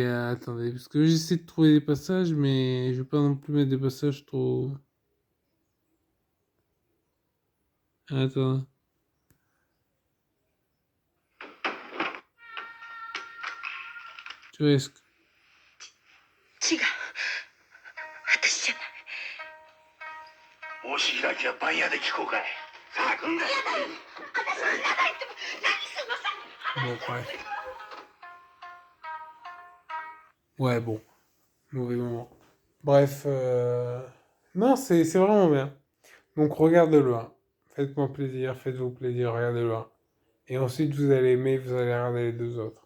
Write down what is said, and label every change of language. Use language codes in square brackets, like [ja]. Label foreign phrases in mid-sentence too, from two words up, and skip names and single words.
[fr] attendez, parce que j'essaie de trouver des passages, mais je veux pas non plus mettre des passages trop... Attends. Tu vois, est-ce que... [ja] 違う私じゃない。もし開きは番屋で聞こうかい。さあ来んな。私はいらないって何すんのさ。 [fr] Bon, bref. Ouais, bon. Mauvais moment. Bref, non, c'est vraiment bien. Donc, regardez-le. Hein. Faites-moi plaisir, faites-vous plaisir, regardez-le. Hein. Et ensuite, vous allez aimer, vous allez regarder les deux autres.